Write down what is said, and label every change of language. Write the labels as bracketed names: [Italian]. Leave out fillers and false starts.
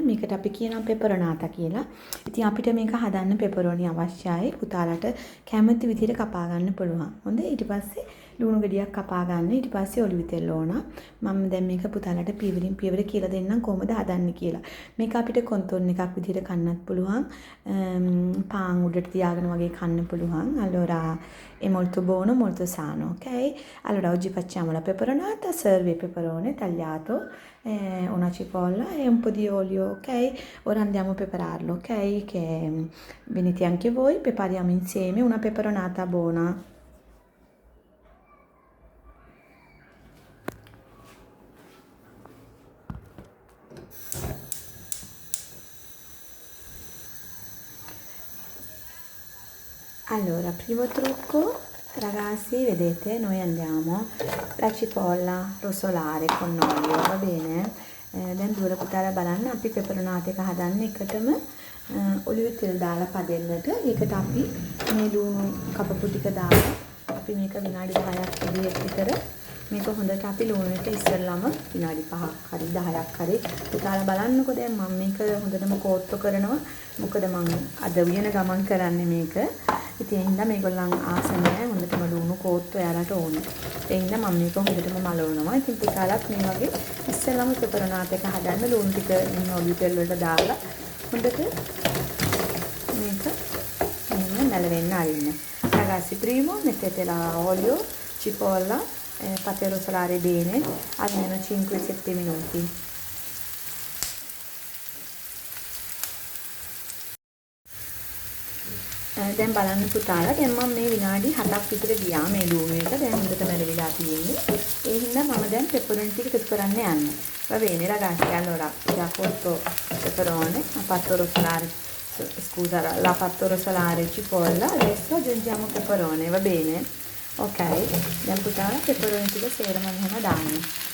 [Sinhala] මේකට අපි කියනවා පෙපරොනාතා කියලා. ඉතින් අපිට මේක හදන්න පෙපරෝනි අවශ්‍යයි. පුතාලට කැමති විදිහට කපා ගන්න පුළුවන්. හොඳයි. ඊට පස්සේ ලුණු ගෙඩියක් කපා ගන්න. ඊට පස්සේ ඔලිව් තෙල් ඕන. මම දැන් මේක පුතාලට පියවරින් පියවර කියලා දෙන්නම් කොහොමද හදන්නේ කියලා. මේක අපිට කොන්තොන් එකක් විදිහට කන්නත් පුළුවන්. පාන් උඩට තියාගෙන වගේ කන්න පුළුවන්. [Italian] Allora è molto buono, molto sano, ok? Allora oggi facciamo la peperonata, serve peperone tagliato, una cipolla e un po' di olio, ok? Ora andiamo a prepararlo, ok? Che venite anche voi, prepariamo insieme una peperonata buona. Allora, primo trucco, ragazzi, vedete, noi andiamo la cipolla rosolare con olio, va bene? [Sinhala] දැන් දුර පුතාලා බලන්න අපි පෙපරොනාත එක හදන්නේ එකටම olive තෙල් දාලා පදෙන්නට. ඒකට අපි මේ ලුණු කපපු ටික දාලා අපි මේක විනාඩි 10ක් විතර මේක හොඳට අපි ලුණුට ඉස්සෙල්ලාම විනාඩි 5ක් හරි 10ක් හරි පුතාලා බලන්නකෝ. දැන් මම මේක හොඳටම කෝට්ටු කරනවා. මොකද මම අද උයන ගමන් කරන්නේ මේක. ඉතින් ඒ හින්දා මේගොල්ලන් ආස නැහැ හොඳටම ලුණු කෝට්ටු එයාලට ඕනේ. ඒ හින්දා මම මේක හොඳටම මලවනවා. ඉතින් පුතාලත් මේ වගේ ඉස්සෙල්ලාම පෙපරොනාත එක හදන්න ලුණු ටික ඔලිව් තෙල් වලට දාලා හොඳට මේක මෙන්න මැලවෙන්න අරින්න. [Italian] Ragazzi, primo mettete la olio, cipolla, fate rosolare bene almeno 5-7 minuti. [Sinhala] දැන් බලන්න පුතාලා දැන් මම මේ විනාඩි 7ක් විතර ගියා මේ ලුණු එක දැන් හොඳට මැලවිලා තියෙන්නේ. ඒ හින්දා මම දැන් පෙපරොනි ටික එකතු කරන්න යන්නේ. [Italian] Va bene ragazzi, allora già cotto peperone, ha fatto rosolare, scusa, l'ha fatto rosolare cipolla, adesso aggiungiamo peperone, va bene? [Sinhala] Ok, දැන් පුතාලා පෙපරොනි ටික සේරම මෙහෙම දාන්න.